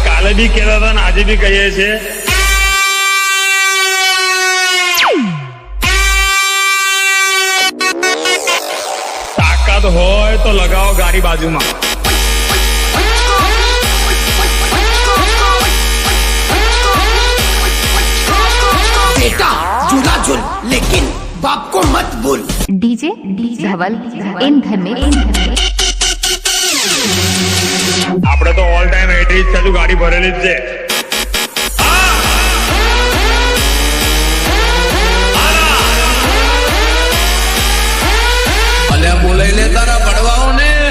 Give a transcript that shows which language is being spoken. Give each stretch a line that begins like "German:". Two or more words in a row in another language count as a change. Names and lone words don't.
Gujarati: કાલે બી કહેતા હતા ને આજે બી કહીએ છીએ, તાકાત હોય તો લગાવો ગાડી બાજુમાં.
Hindi: बेटा झूला झूल लेकिन बाप को मत भूल. डीजे धवल इन घर में
Gujarati: આપણે તો
English: all time
Gujarati: 80 જ ચાલુ ગાડી ભરેલી જ છે. અલ્યા બોલાઈ લે તારા પડવાઓ ને.